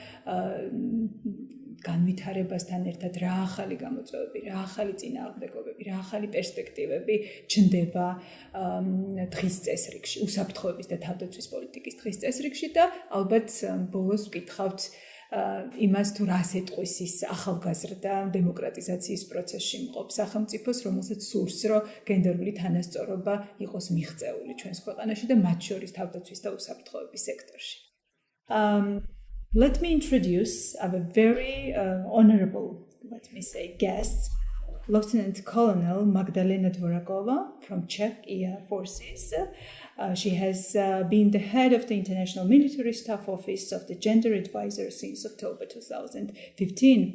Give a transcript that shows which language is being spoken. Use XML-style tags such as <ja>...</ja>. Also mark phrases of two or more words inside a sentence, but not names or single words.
<ka>განვითარებასთან ერთად რა ახალი გამოწვევები, რა ახალი წინააღმდეგობები, რა ახალი პერსპექტივები ჩნდება დღის წესრიგში, უსაფრთხოების და თავდაცვის პოლიტიკის დღის წესრიგში და ალბათ ბოლოს ვკითხავთ იმას თუ რას ეტყვის ის ახალგაზრდა დემოკრატიზაციის პროცესში მყოფ სახელმწიფოს, რომელსაც სურს, რომ გენდერული თანასწორობა იყოს მიღწეული ჩვენს ქვეყანაში და მათ შორის თავდაცვის და უსაფრთხოების სექტორში.</ka> <en>Let me introduce our very honorable, let me say, guest, Lieutenant Colonel Magdalena Dvorakova from Czech Air Forces. She has been the head of the International Military Staff Office of the Gender Advisor since October 2015.</en>